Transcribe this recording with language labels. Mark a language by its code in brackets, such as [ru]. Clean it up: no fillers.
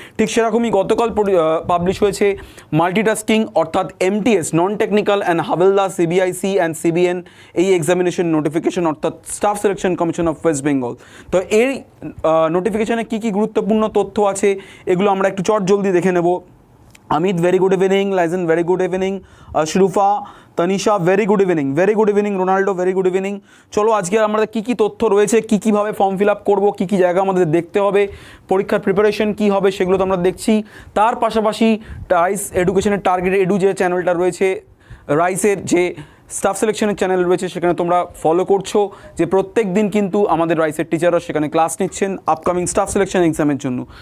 [bn] ঠিক সেরকমই গতকাল পাবলিশ হয়েছে মাল্টিটাস্কিং অর্থাৎ MTS non technical and havildar CBIC and CBN এই এক্সামিনেশন নোটিফিকেশন অর্থাৎ staff selection commission of West Bengal. তো এই নোটিফিকেশনে কী কী গুরুত্বপূর্ণ তথ্য আছে এগুলো আমরা একটু জলদি দেখে নেব। [en] Amit, very good evening. Lizen, very good evening. Shrufa, Tanisha, very good evening. Very good evening. Ronaldo, very good evening. [bn] চলো আজকে আমাদের কী কী তথ্য রয়েছে, কীভাবে ফর্ম ফিল আপ করবো, কী জায়গা আমাদের দেখতে হবে, পরীক্ষার প্রিপারেশন কী হবে সেগুলো তো আমরা দেখছি। তার পাশাপাশি রাইস এডুকেশনের টার্গেট এডু যে চ্যানেলটা রয়েছে, রাইসের যে স্টাফ সিলেকশনের চ্যানেল রয়েছে, সেখানে তোমরা ফলো করছো যে প্রত্যেক দিন কিন্তু আমাদের রাইসের টিচাররা সেখানে ক্লাস নিচ্ছেন আপকামিং স্টাফ সিলেকশন এক্সামের জন্য।